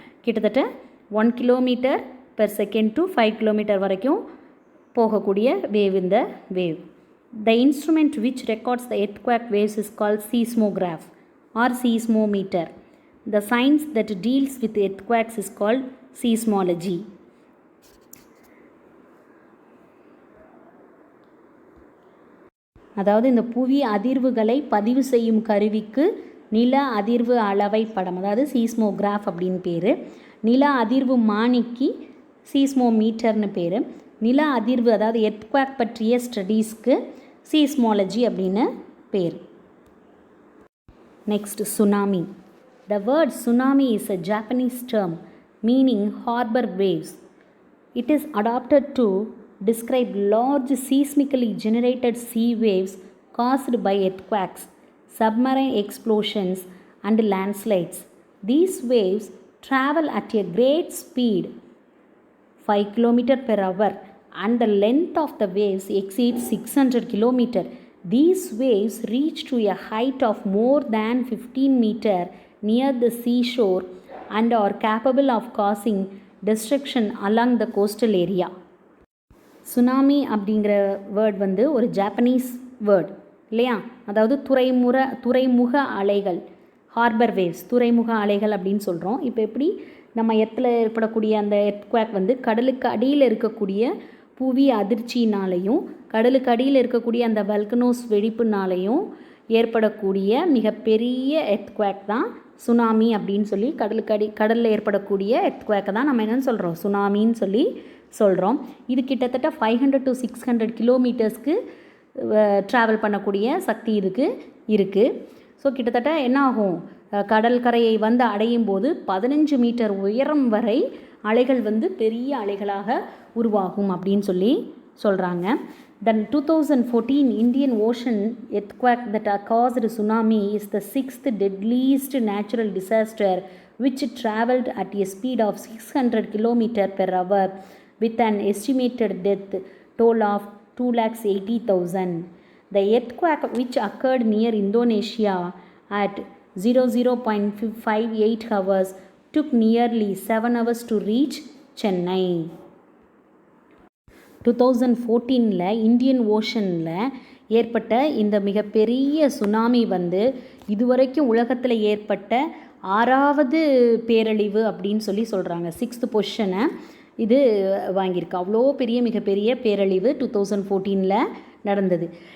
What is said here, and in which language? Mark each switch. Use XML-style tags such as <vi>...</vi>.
<ta>கிட்டத்தட்ட 1 kilometre per second to 5 kilometre வரைக்கும் போகக்கூடிய வேவ் இந்த wave.</ta> <en>The instrument which records the earthquake waves is called seismograph or seismometer. The science that deals with earthquakes is called seismology.</en> <ta>அதாவது இந்த புவி அதிர்வுகளை பதிவு செய்யும் கருவிக்கு நில அதிர்வு அளவை படம், அதாவது சீஸ்மோகிராஃப் அப்படின்னு பேர். நில அதிர்வு மானிக்கு சீஸ்மோமீட்டர்னு பேர். நில அதிர்வு அதாவது எர்த்குவேக் பற்றிய ஸ்டடீஸ்க்கு சீஸ்மாலஜி அப்படின்னு பேர். Next tsunami.</ta> <en>The word tsunami is a Japanese term meaning harbor waves. It is adopted to describe large seismically generated sea waves caused by earthquakes, submarine explosions and landslides. These waves travel at a great speed, 5 km per hour, and the length of the waves exceeds 600 km. These waves reach to a height of more than 15 meter near the seashore and are capable of causing destruction along the coastal area.</en> <ta>Tsunami அப்படிங்கிற word வந்து ஒரு Japanese word இல்லையா? அதாவது துறைமுக அலைகள், harbour waves, துறைமுக அலைகள் அப்படின்னு சொல்கிறோம். இப்போ எப்படி நம்ம எர்த்தில் ஏற்படக்கூடிய அந்த எர்த்குவேக் வந்து கடலுக்கு அடியில் இருக்கக்கூடிய புவி அதிர்ச்சினாலையும் கடலுக்கு அடியில் இருக்கக்கூடிய அந்த வல்கனோஸ் வெடிப்புனாலையும் ஏற்படக்கூடிய மிகப்பெரிய எர்த்குவேக் தான் சுனாமி அப்படின்னு சொல்லி கடலில் ஏற்படக்கூடிய எர்த்குவேக்கை தான் நம்ம என்னென்னு சொல்கிறோம், சுனாமின்னு சொல்லி சொல்கிறோம். இது கிட்டத்தட்ட 500 to 600 கிலோமீட்டர்ஸ்க்கு ட்ராவல் பண்ணக்கூடிய சக்தி இதுக்கு இருக்குது. ஸோ கிட்டத்தட்ட என்ன ஆகும், கடல் கரையை வந்து அடையும் போது 15 மீட்டர் உயரம் வரை அலைகள் வந்து பெரிய அலைகளாக உருவாகும் அப்படின்னு சொல்லி சொல்கிறாங்க.</ta> <en>The 2014 Indian Ocean earthquake that caused tsunami is the 6th deadliest natural disaster which traveled at a speed of 600 km per hour with an estimated death toll of 280,000. The earthquake which occurred near Indonesia at 00.58 hours took nearly 7 hours to reach Chennai.</en> <ta>2014 Indian ஓஷனில் ஏற்பட்ட இந்த மிகப்பெரிய tsunami வந்து இதுவரைக்கும் உலகத்தில் ஏற்பட்ட 6வது பேரழிவு அப்படின்னு சொல்கிறாங்க. 6th பொசிஷனை இது வாங்கியிருக்கு. அவ்வளோ மிகப்பெரிய பேரழிவு 2014 நடந்தது.</ta>